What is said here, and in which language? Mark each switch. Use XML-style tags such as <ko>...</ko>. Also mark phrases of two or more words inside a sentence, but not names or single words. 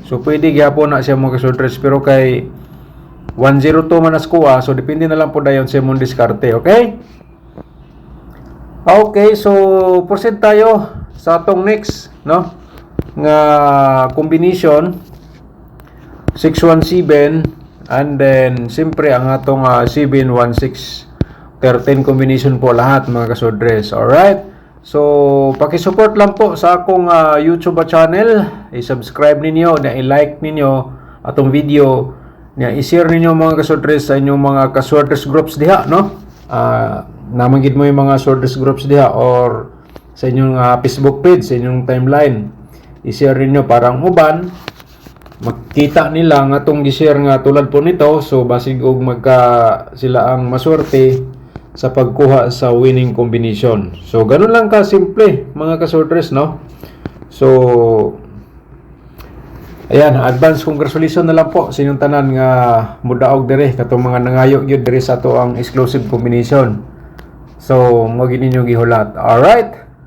<ceb>So pwede gyapon na siya mga kasodres, pero kay 102 man as kuha, so depende na lang po dayon sa imong diskarte, okay? Okay, so proceed tayo sa atong next, no? Nga combination 617,</ceb> <en>and then</en> <ceb>siyempre ang atong 716 13 combination po lahat mga kasodres. Alright? So paki-support lang po sa akong YouTube channel. I-subscribe ninyo, na i-like ninyo atong video, na i-share ninyo mga kasodres sa inyong mga kasworders groups diha, no? Namanggid mo yung mga sworders groups diha or sa inyong Facebook page, sa inyong timeline. I-share ninyo parang uban makita nila nga atong gi-share nga</ceb> <tl>tulad po nito,</tl> <ceb>so basig og magka sila ang maswerte sa pagkuha sa</ceb> <en>winning combination.</en> <ceb>So ganun lang ka simple mga kasworders, no? So ayan,</ceb> <en>advance congratulations</en> <ceb>na lang po sa inyong tanan nga mudaog dire katong mga nangayo gyud dire sa ato ang</ceb> <en>exclusive combination.</en> <ceb>So mo gid ninyo gihulat.</ceb> <en>All right.</en>